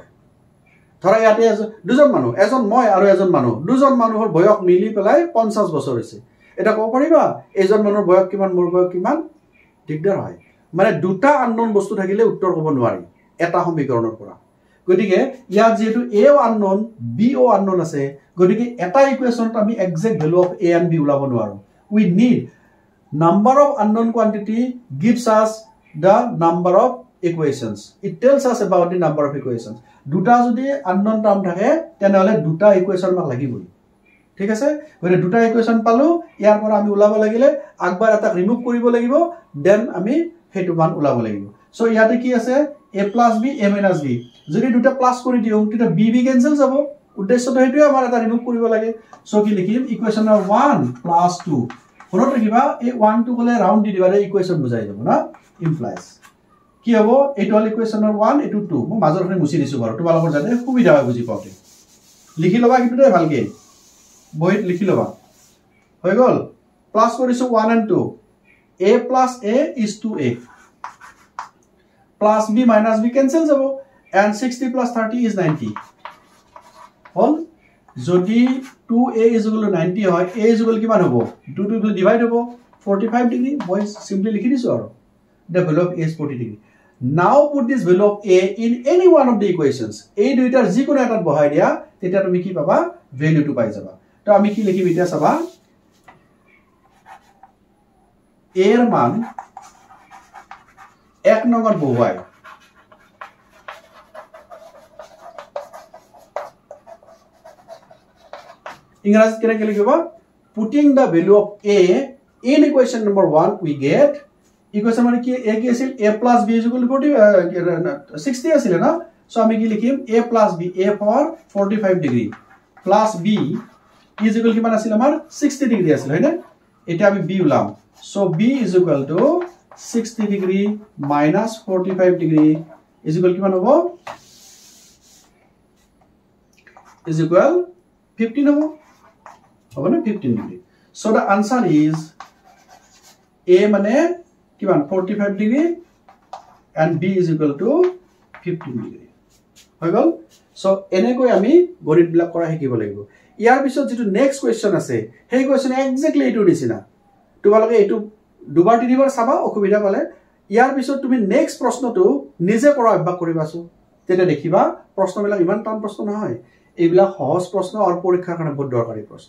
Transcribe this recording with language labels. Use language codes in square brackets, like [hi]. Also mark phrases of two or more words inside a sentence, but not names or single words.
[as] ধৰা ইয়াতে দুজন মানুহ, এজন মই আৰু এজন মানুহ, দুজন মানুহৰ বয়স মিলি পেলাই 50 বছৰ হৈছে। এটা ক'ব পাৰিবা এজন মানুহৰ বয়স কিমান মোৰ বয়স কিমান দিগদাৰ হয়। মানে দুটা আননোন বস্তু থাকিলে উত্তৰ ক'ব নোৱাৰি এটা সমীকৰণৰ পৰা। গতিকে ইয়াত যেহেতু a ও আননোন b ও আননোন আছে, গতিকে এটা ইকুৱেশ্যনত আমি [en] exact value of a and b [as] ওলাব নোৱাৰো। [en] We need number of unknown quantity gives us the number of equations. It tells us about the number of equations. [as] দুটা যদি [en] unknown term [as] থাকে তেনেহলে দুটা ইকুৱেশ্যন মাক লাগিবই। ঠিক আছে, গতিকে দুটা ইকুৱেশ্যন পালো, ইয়াৰ পৰা আমি ওলাব লাগিলে আগবাৰ এটা ৰিমুভ কৰিব লাগিব, দেন আমি হেতু মান ওলাব লাগিব। সো ইয়াতে কি আছে [en] a plus b a minus b, [as] যদি দুটা প্লাস কৰি দিও তেতিয়া b b ক্যান্সেল যাব। উদ্দেশ্যটো হেতুৱে আমাৰ এটা ৰিমুভ কৰিব লাগে। সো কি লিখিম [en] equation 1 plus 2, [as] মনত ৰাখিবা এই 1 2 কলে ৰাউন্ড দি দিবালে ইকুৱেশ্যন বুজাই যাব না, ইমপ্লাইজ কি হ'ব এটো হল ইকুৱেশ্যন 1 এটো 2, মই মাজৰখানে মুছি দিছো বাৰু তোমালোকৰ যাতে সুবিধা হয় বুজি পাওতে। লিখি লবা কিন্তু দে ভালকে বহিত লিখি লবা। হৈ গল প্লাস কৰিছো [en] 1 and 2, a plus a is 2a, plus b minus b cancel যাব, and 60 plus 30 is 90 হল। [as] যদি [en] 2a is equal to 90 [as] হয়, [en] a is equal [as] কিমান হ'ব 2 2 ডিভাইড হ'ব 45 ডিগ্ৰী। মই সিম্পলি লিখি দিছো আৰু [en] the value of a is 40 degree. Now put this value of a in any one of the equations. [as] এই দুইটাৰ যিকোনো এটাত বহাই দিয়া তেতিয়া তুমি কি পাবা ভ্যালুটো পাই যাবা। তো আমি কি লিখিম এতিয়া চাবা a এর মান 1 নম্বৰ বহুৱাই ইংৰাজীত কেনেকৈ লিখিবা [en] putting the value of a in equation number 1 we get [as] ইকুৱেশ্যন মানে কি a কি আছিল [en] a plus b is equal to 60 [as] আছিল না। সো আমি কি লিখিম [en] a plus b, a for 45 [as] ডিগ্ৰী [en] plus b is equal [as] কিমান আছিল আমাৰ 60 ডিগ্ৰী আছিল হয় না। এটা আমি b উলাম, [en] সো b is equal to 60 ডিগ্ৰী minus 45 ডিগ্ৰী is equal [as] কিমান হ'ব [en] is equal 15 [as] হ'ব না [en] 15 ডিগ্ৰী। সো the answer is a [as] মানে কিমান [en] 45 ডিগ্ৰী and b is equal to 15 ডিগ্ৰী [as] হৈ গল। সো এনেকৈ আমি গণিত বিলাক কৰা শিকিব লাগিব। ইয়াৰ পিছত যেটো [en] next question [as] আছে সেই [en] question exactly [as] এটো দিছিনা, তোমালোকে এটো দুবাৰ তিনিবাৰ চাবা অসুবিধা পালে। ইয়াৰ পিছত তুমি নেক্সট প্ৰশ্নটো নিজে কৰা অভ্যাস কৰিবাছো, তেতিয়া দেখিবা প্ৰশ্নবিলাক ইমান টান প্ৰশ্ন নহয়, এইবিলাক সহজ প্ৰশ্ন আৰু পৰীক্ষাৰ কাৰণে বহুত দৰকাৰী প্ৰশ্ন।